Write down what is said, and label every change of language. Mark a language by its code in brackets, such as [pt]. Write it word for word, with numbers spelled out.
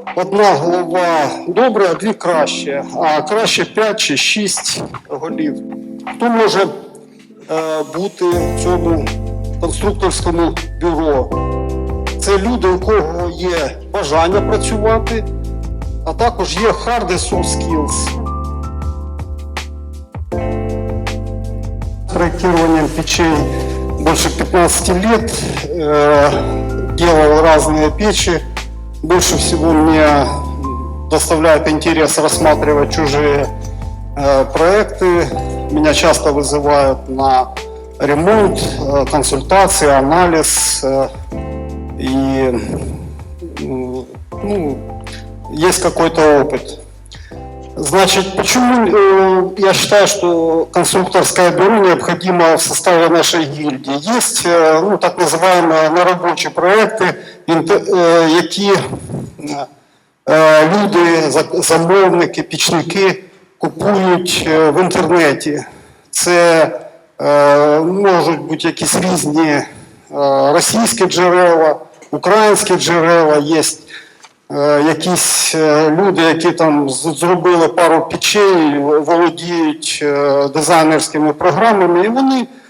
[uk] Одна голова добре, а дві краще, а краще п'ять чи шість голів. Хто може е, бути в цьому конструкторському бюро? Це люди, у кого є бажання працювати, а також є hard і soft skills. [ru] Проектированием печей больше пятнадцати лет, э, делал разные печи. Больше всего мне доставляет интерес рассматривать чужие э, проекты. Меня часто вызывают на ремонт, э, консультации, анализ. Э, и э, ну, есть какой-то опыт. Значит, почему э, я считаю, что конструкторское бюро необходимо в составе нашей гильдии? Есть э, ну, так называемые [uk] наробочі проекты, інте- э, які э, е, люди, за- замовники, пічники купують е, в інтернеті. Це е, можуть бути якісь різні е, російські джерела, українські джерела, є е, якісь е, люди, які там з- зробили пару печей, володіють е, дизайнерськими програмами, і вони